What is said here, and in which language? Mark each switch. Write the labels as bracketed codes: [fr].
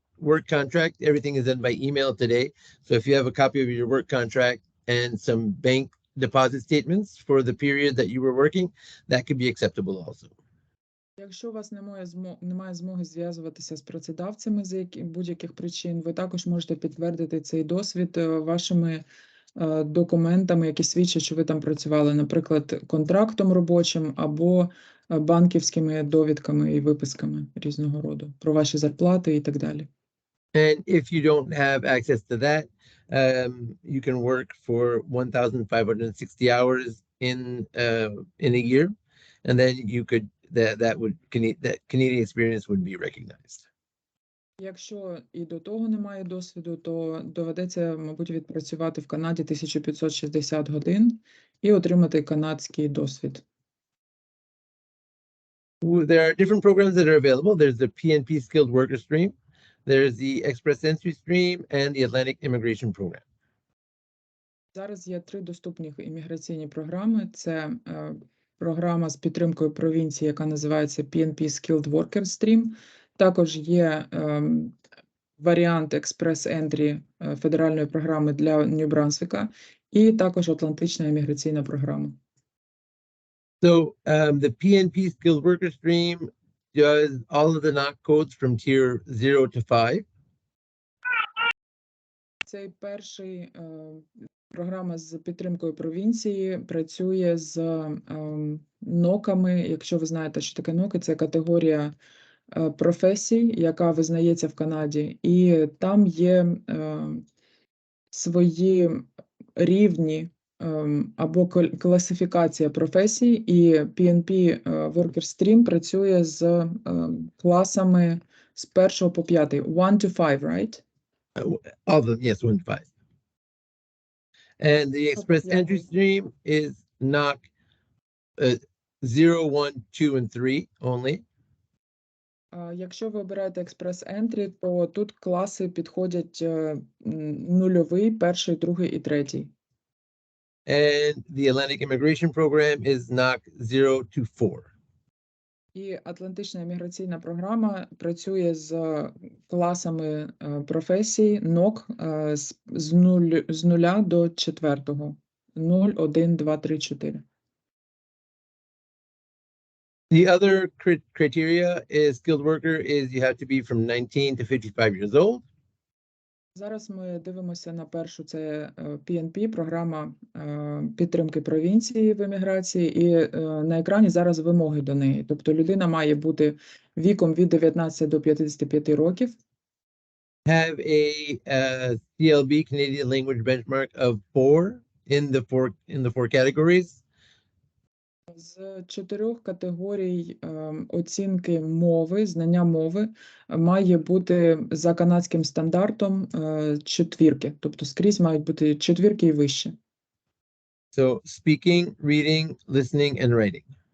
[en] work contract, everything is done by email today. So if you have a copy of your work contract and some bank deposit statements for the period that you were working, that could be acceptable also. [uk] Якщо у вас немає змоги зв'язуватися з працедавцями з будь-яких причин, ви також можете підтвердити цей досвід вашими документами, які свідчать, що ви там працювали, наприклад, контрактом робочим або банківськими довідками і виписками різного роду про ваші зарплати і так далі. [en] And if you don't have access to that, you can work for 1,560 hours in a year, and then you could that Canadian experience would be recognized. [uk] Якщо і до того немає досвіду, то доведеться, мабуть, відпрацювати в Канаді 1560 годин і отримати канадський досвід. [en] There are different programs that are available. There's the PNP Skilled Worker Stream, there's the Express Entry Stream, and the Atlantic Immigration Program. [uk] Зараз є 3 доступні імміграційні програми. Це програма з підтримкою провінції, яка називається PNP Skilled Worker Stream. Також є варіант Express Entry федеральної програми для Нью Брансвіка і також Атлантична імміграційна програма. [en] So the PNP Skilled Worker Stream does all of the NOC codes from tier 0 to 5. [uk] Цей перший програма з підтримкою провінції працює з ноками. Якщо ви знаєте, що таке ноки, це категорія професій, яка визнається в Канаді, і там є свої рівні або класифікація професій, і PNP Worker Stream працює з класами з 1 по 5. [en] 1 to 5, right? All of them, yes, 1 to 5. And the Express Entry Stream is NOC 0, 1, 2, and 3 only. [uk] Якщо ви обираєте Express Entry, то тут класи підходять нульовий, перший, другий і третій. [en] And the Atlantic Immigration Program is NOC 0 to 4. [uk] І Атлантична імміграційна програма працює з класами професій НОК з 0 до 4. [en] 0, 1, 2, 3, 4. The other criteria is skilled worker is you have to be from 19 to 55 years old. [uk] Зараз ми дивимося на першу, це PNP, програма підтримки провінції в еміграції, і на екрані зараз вимоги до неї. Тобто людина має бути віком від 19 до 55 років. [en] Have a CLB, Canadian Language Benchmark of 4 in the four categories. [uk] З 4 категорій оцінки мови, знання мови, має бути за канадським стандартом 4. Тобто скрізь мають бути 4 і вище. [en] So speaking, reading, listening, and writing.